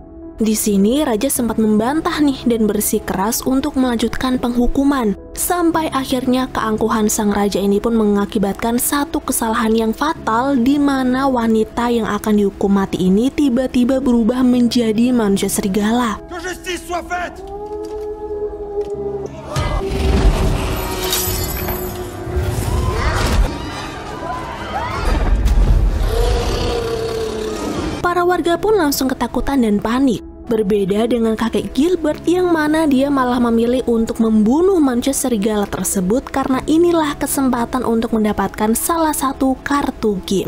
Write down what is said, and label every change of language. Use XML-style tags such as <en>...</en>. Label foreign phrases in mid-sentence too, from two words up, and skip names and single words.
<id>Di sini raja sempat membantah nih dan bersikeras untuk melanjutkan penghukuman. Sampai akhirnya keangkuhan sang raja ini pun mengakibatkan satu kesalahan yang fatal di mana wanita yang akan dihukum mati ini tiba-tiba berubah menjadi manusia serigala.</id> <fr>Que justice soit faite!</fr> <id>Para warga pun langsung ketakutan dan panik. Berbeda dengan kakek Gilbert yang mana dia malah memilih untuk membunuh manusia serigala tersebut karena inilah kesempatan untuk mendapatkan salah satu kartu game.</id>